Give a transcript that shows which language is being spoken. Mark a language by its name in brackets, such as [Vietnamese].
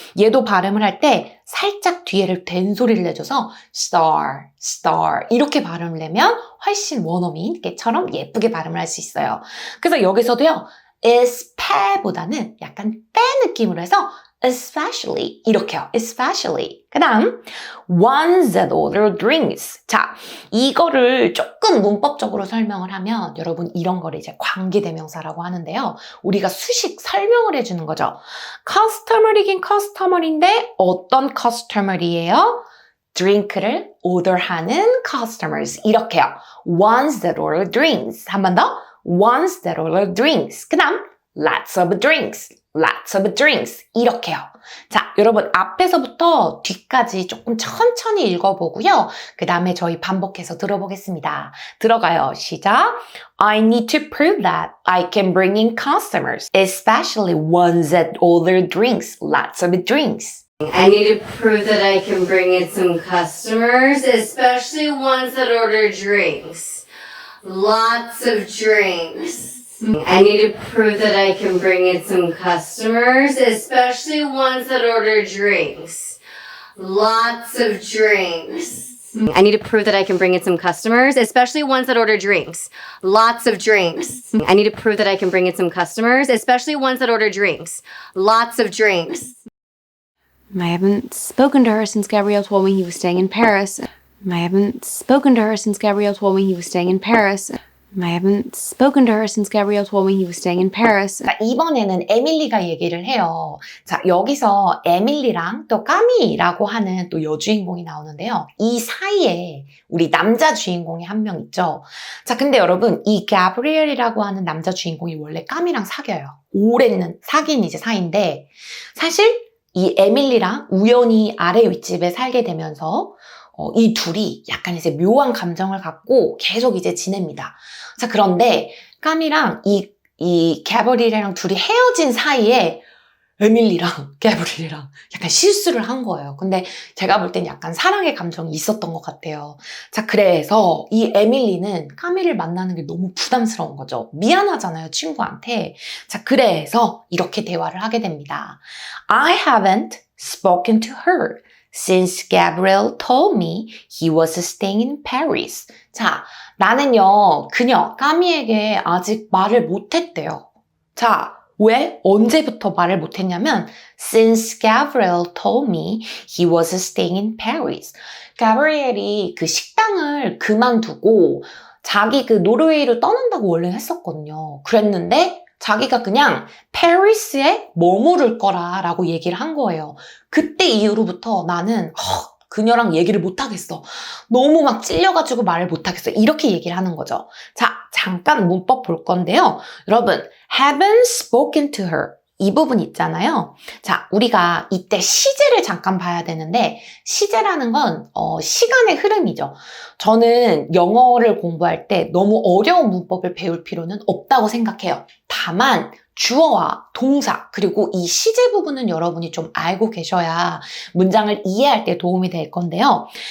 [Korean] 얘도 발음을 할 때 살짝 뒤에를 된 소리를 내줘서 star 이렇게 발음을 내면 훨씬 원어민께처럼 예쁘게 발음을 할 수 있어요. 그래서 여기서도요. esp보다는 약간 빼 느낌으로 해서 especially 이렇게요. especially. 그 다음 ones that order drinks. 자, 이거를 조금 문법적으로 설명을 하면 여러분 이런 거를 이제 관계대명사라고 하는데요. 우리가 수식 설명을 해주는 거죠. customer이긴 customer인데 어떤 customer이에요? [English] drink를 order하는 customers. 이렇게요. ones that order drinks. [Korean] 한 번 더. [English] ones that order drinks. 그 다음 lots of drinks, lots of drinks 이렇게요. [Korean] 자, 여러분 앞에서부터 뒤까지 조금 천천히 읽어보고요. 그 다음에 저희 반복해서 들어보겠습니다. 들어가요. 시작. [English] I need to prove that I can bring in customers, especially ones that order drinks, lots of drinks. I need to prove that I can bring in some customers, especially ones that order drinks. Lots of drinks. I need to prove that I can bring in some customers, especially ones that order drinks. Lots of drinks. I need to prove that I can bring in some customers, especially ones that order drinks. Lots of drinks. I need to prove that I can bring in some customers, especially ones that order drinks. Lots of drinks. I haven't spoken to her since Gabrielle told me he was staying in Paris. I haven't spoken to her since Gabrielle told me he was staying in Paris. I haven't spoken to her since Gabrielle told me he was staying in Paris. [Korean] 자, 이번에는 에밀리가 얘기를 해요. 자, 여기서 에밀리랑 또 까미라고 하는 또 여주인공이 나오는데요. 이 사이에 우리 남자 주인공이 한 명 있죠. 자, 근데 여러분 이 가브리엘이라고 하는 남자 주인공이 원래 까미랑 사귀어요. 오랜 사귄 이제 사이인데 사실 이 에밀리랑 우연히 아래 윗집에 살게 되면서 이 둘이 약간 이제 묘한 감정을 갖고 계속 이제 지냅니다. 자, 그런데 까미랑 이 가브리엘이랑 둘이 헤어진 사이에 에밀리랑 가브리엘이랑 약간 실수를 한 거예요. 근데 제가 볼 땐 약간 사랑의 감정이 있었던 것 같아요. 자, 그래서 이 에밀리는 까미를 만나는 게 너무 부담스러운 거죠. 미안하잖아요, 친구한테. 자, 그래서 이렇게 대화를 하게 됩니다. [English] I haven't spoken to her since Gabriel told me he was staying in Paris. [Korean] 자, 나는요, 그녀, 까미에게 아직 말을 못했대요. 자, 왜? 언제부터 말을 못했냐면 [English] Since Gabriel told me he was staying in Paris. [Korean] 가브리엘이 그 식당을 그만두고 자기 그 노르웨이로 떠난다고 원래 했었거든요. 그랬는데 자기가 그냥 페리스에 머무를 거라라고 얘기를 한 거예요. 그때 이후로부터 나는 그녀랑 얘기를 못하겠어. 너무 막 찔려가지고 말을 못하겠어. 이렇게 얘기를 하는 거죠. 자, 잠깐 문법 볼 건데요. 여러분, [English] haven't spoken to her. [Korean] 이 부분 있잖아요. 자, 우리가 이때 시제를 잠깐 봐야 되는데 시제라는 건 시간의 흐름이죠. 저는 영어를 공부할 때 너무 어려운 문법을 배울 필요는 없다고 생각해요. 다만 주어와 동사 그리고 이 시제 부분은 여러분이 좀 알고 계셔야 문장을 이해할 때 도움이 될 건데요.